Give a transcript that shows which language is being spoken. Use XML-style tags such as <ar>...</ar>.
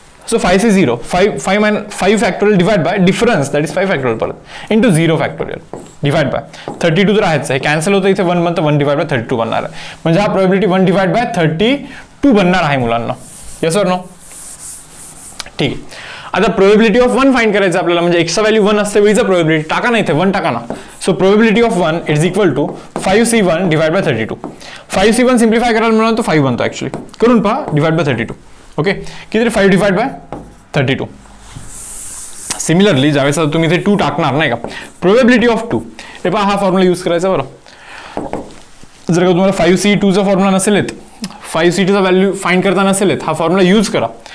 <en>so 5c0 5 factorial divide by difference,</en> <mr>that is 5 factorial परत into 0 factorial divide by 32 तर आहेच, हे cancel होतं, इथे 1 बनतं, 1 डिवाइड बाय 32 बनणार आहे. म्हणजे हा प्रोबेबिलिटी 1 डिवाइड बाय 32 बनणार आहे मुलांना.</mr> <en>Yes और no?</en> <mr>ठीक आहे. आता प्रोबेबिलिटी ऑफ 1 फाइंड करायचं आपल्याला, म्हणजे एक्सचा व्हॅल्यू 1 असते वेळीचा प्रोबेबिलिटी टाका ना इथे, 1 टाका ना.</mr> <en>So probability of 1 is equal to 5c1 divide by 32.</en> <mr>5c1 simplify करायला म्हणून तो 5 बनतो ॲक्च्युली, करून पहा, डिवाइड बाय 32. ओके, किती 5 डिवाइड बाय 32. सिमिलरली ज्यावेळेस तुम्ही इथे 2 टाकणार नाही का, प्रोबेबिलिटी ऑफ 2, हे पहा हा फॉर्म्युला यूज करायचा बरं. जर का तुम्हाला 5c2चा फॉर्म्युला नसेल येत, 5c2चा व्हॅल्यू फाइंड करता नसेल येत, हा फॉर्म्युला यूज करा.</mr>